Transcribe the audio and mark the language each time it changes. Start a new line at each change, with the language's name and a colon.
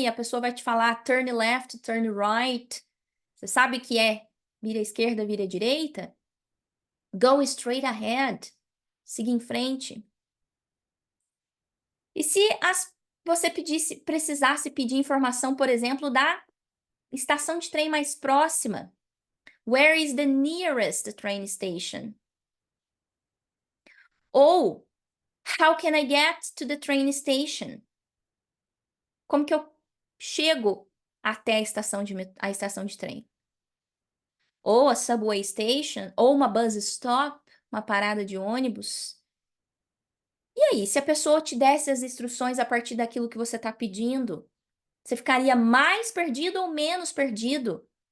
Portuguese: E a pessoa vai te falar
English: turn left, turn right.
Portuguese: Você sabe que é vira à esquerda, vira à direita?
English: Go straight ahead.
Portuguese: Siga em frente. E se você precisasse pedir informação, por exemplo, da estação de trem mais próxima?
English: Where is the nearest train station? Ou how can I get to the train station?
Portuguese: Como que eu chego até a estação de trem? Ou a
English: subway station,
Portuguese: ou uma
English: bus stop,
Portuguese: uma parada de ônibus. E aí, se a pessoa te desse as instruções a partir daquilo que você está pedindo, você ficaria mais perdido ou menos perdido?